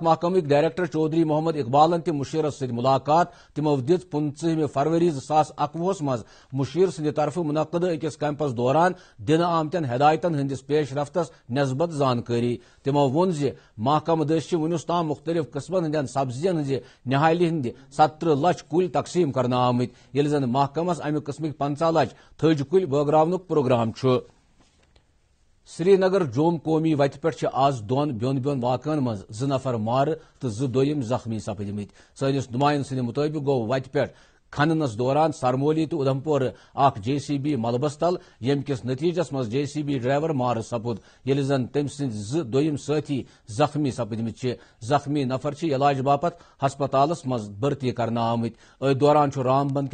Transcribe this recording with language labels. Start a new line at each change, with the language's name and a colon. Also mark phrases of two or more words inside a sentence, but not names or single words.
Kashmiri: محکمک ڈائریکٹر چودھری محمد اقبالن تہ مشیرس ست ملاقات تمو دت 15 فروری 2021 مز مشیر سند طرف منعقد اکس کیمپس دوران دن آمتین ہدایتن ہندس پیش رفتس نسبت زانکاری تمو وون محکمہ دس ونس تام مختلف قسمن ہندین سبزین ہز نہالی ہند 17 لچھ کل تقسیم کرنا آمت یل زن محکمس امہ قسمک 15 لچھ تھج کل بٲگراونک پروگرام چھ سری نگر جوم قومی وتہ پہ آز دون بیون واقعن مز 2 نفر مار تو 2 زخمی سپدمت سنس نمائند سند مطابق گو وتہ پہ کھننس دوران سرمولی تو ادھمپور اخ JCB ملبس تل یم کس نتیجس مز JCB ڈرائیور مار سپد یل زن تم سند 2 ساتھی زخمی سپدمت زخمی نفر علاج باپت ہسپتالس مز بھرتی کرنا آمت ات دوران رام بند